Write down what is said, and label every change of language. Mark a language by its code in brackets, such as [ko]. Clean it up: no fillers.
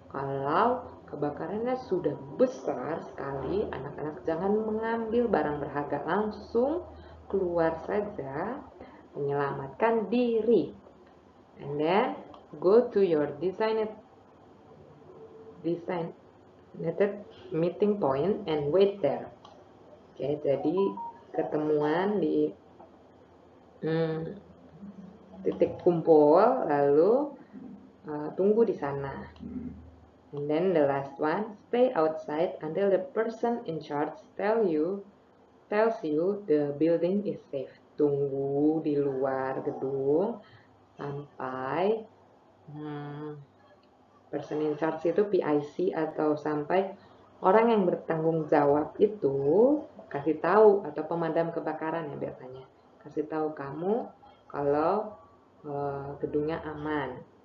[id] Kalau kebakarannya sudah besar sekali, anak-anak jangan mengambil barang berharga, langsung keluar saja menyelamatkan diri. [en] And then go to your designated meeting point and wait there. [id] Oke, jadi ketemuan di titik kumpul, lalu tunggu di sana. [en] And then the last one, stay outside until the person in charge tells you the building is safe. [id] Tunggu di luar gedung sampai [en] person in charge [id] itu PIC atau sampai orang yang bertanggung jawab itu kasih tahu, atau pemadam kebakaran ya biasanya, kasih tahu kamu kalau gedungnya aman.